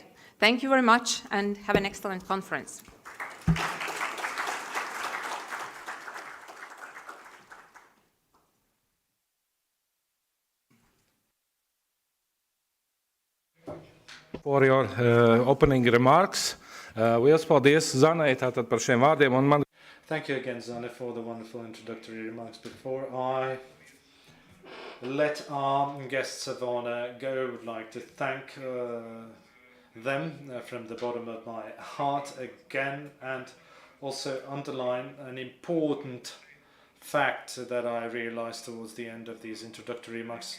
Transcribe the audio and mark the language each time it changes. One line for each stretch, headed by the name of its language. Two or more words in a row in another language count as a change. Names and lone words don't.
English: Thank you very much and have an excellent conference. For your opening remarks.
Latvian: Liels paldies Zanai tātad par šiem vārdiem. Un man...
English: Thank you again, Zane, for the wonderful introductory remarks. Before I let our guests of honor go, I would like to thank them from the bottom of my heart again, and also underline an important fact that I realized towards the end of these introductory remarks.